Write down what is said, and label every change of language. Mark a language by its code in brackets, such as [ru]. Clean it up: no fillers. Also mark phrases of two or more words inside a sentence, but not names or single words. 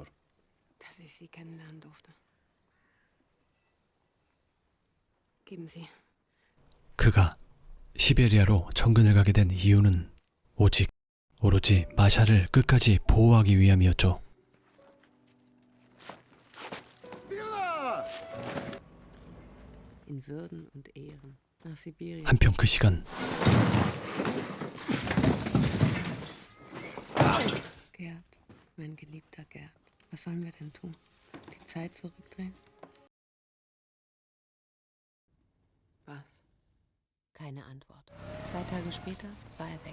[de] dass ich Sie kennenlernen durfte. Geben Sie. [ko] 그가 시베리아로 정근을 가게 된 이유는 오로지 마샤를 끝까지 보호하기 위함이었죠. [de] In Würden und Ehren. Nach Sibirien. [ko] 한편 그 시간 [de] Gerd, mein geliebter Gerd. Was sollen wir denn tun? Die Zeit zurückdrehen? Was? Keine Antwort. 2 Tage später war er weg.